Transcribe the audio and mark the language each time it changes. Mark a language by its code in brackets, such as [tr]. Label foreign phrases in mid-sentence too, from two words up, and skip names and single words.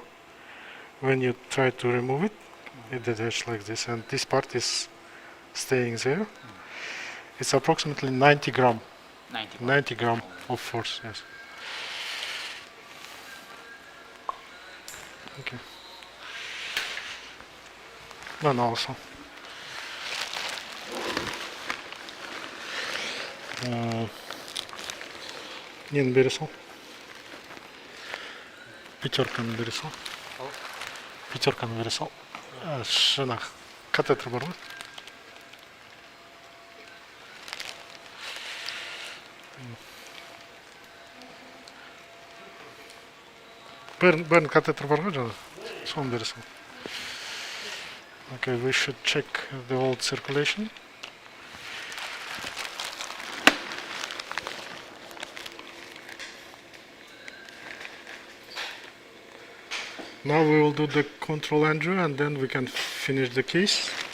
[en] When you try to remove it, it detaches like this, and this part is staying there. It's approximately 90 gram. 90 gram of force, yes. Okay. No, also. [kk] Нені бері сал? Пятерканы бері сал. Пятерканы бері сал. Шынақ. Катетр бар ғой? Бәрін катетр бар ғой жаңа? Соны бері сал. [en] Okay, we should check the old circulation. Now we will do the control angio and then we can finish the case.